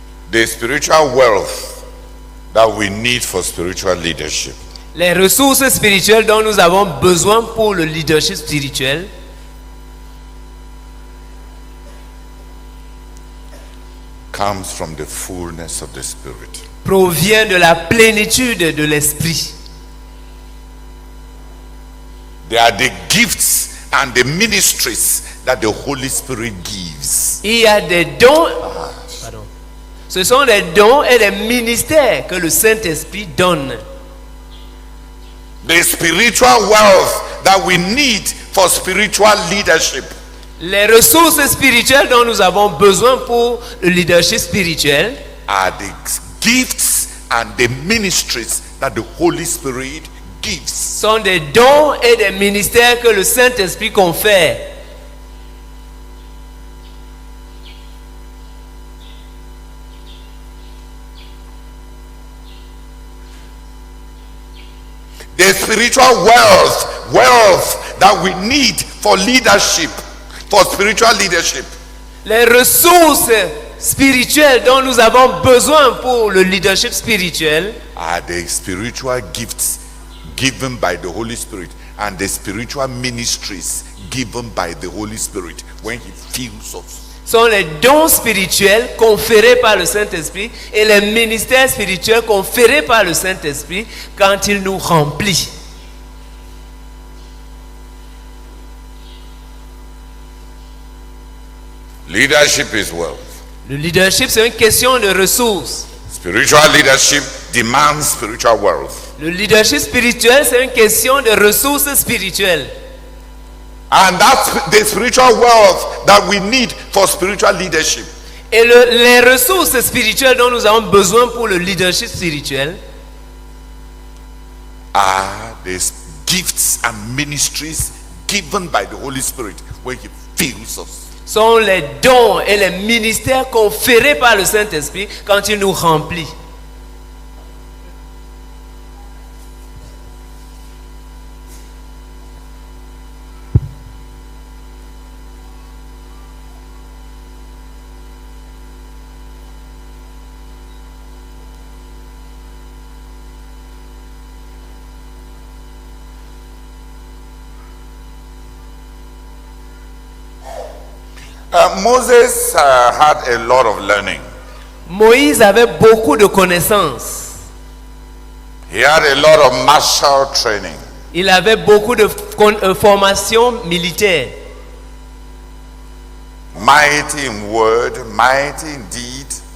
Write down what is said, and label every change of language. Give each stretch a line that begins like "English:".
English: The spiritual wealth that we need for spiritual leadership.
French: Les ressources spirituelles dont nous avons besoin pour le leadership spirituel
English: comes from the fullness of the Spirit.
French: Provient de la plénitude de l'esprit.
English: They are the gifts and the ministries that the Holy Spirit gives.
French: Il y a des dons. Pardon. Ce sont des dons et des ministères que le Saint-Esprit donne.
English: The spiritual wealth that we need for spiritual leadership.
French: Les ressources spirituelles dont nous avons besoin pour le leadership spirituel
English: are the gifts and the ministries that the Holy Spirit gives.
French: Sont des dons et des ministères que le Saint-Esprit confère.
English: The spiritual wealth that we need for leadership, for spiritual leadership.
French: Les ressources spirituelles dont nous avons besoin pour le leadership spirituel
English: are the spiritual gifts given by the Holy Spirit and the spiritual ministries given by the Holy Spirit when He fills us.
French: Sont les dons spirituels conférés par le Saint-Esprit et les ministères spirituels conférés par le Saint-Esprit quand il nous remplit.
English: Leadership is wealth.
French: Le leadership, c'est une question de ressources.
English: Spiritual leadership demands spiritual wealth.
French: Le leadership spirituel, c'est une question de ressources spirituelles.
English: And that's the spiritual wealth that we need for spiritual leadership.
French: Et les ressources spirituelles dont nous avons besoin pour le leadership spirituel
English: are the gifts and ministries given by the Holy Spirit when He fills us.
French: Sont les dons et les ministères conférés par le Saint-Esprit quand il nous remplit.
English: Moses had a lot of learning.
French: Moïse avait beaucoup de connaissances.
English: He had a lot of martial training.
French: Il avait beaucoup de formation militaire.
English: Mighty in word, mighty in deed.